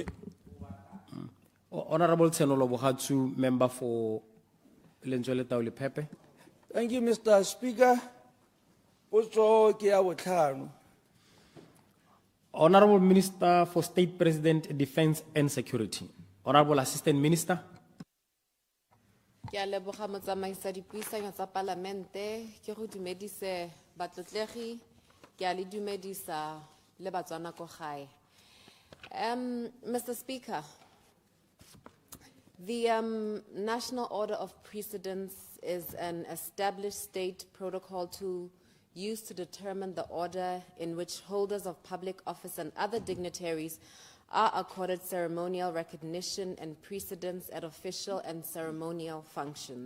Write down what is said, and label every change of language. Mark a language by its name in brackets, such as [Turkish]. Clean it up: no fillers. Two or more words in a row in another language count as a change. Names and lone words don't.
[English] Honourable Tsenolo Bohatsu, member for Lentswele Taole Pepe. Thank you, Mr. Speaker. Honourable Minister for State President, Defence and Security. Honourable Assistant Minister. [Tswana] Ke a leboga motsamaisa dipuisano tsa Parlamente ke go dumedise batlotlegi ke a le dumedisa le Batswana ko gae. [English] Mr. Speaker, the National Order of Precedence is an established state protocol tool used to determine the order in which holders of public office and other dignitaries are accorded ceremonial recognition and precedence at official and ceremonial functions.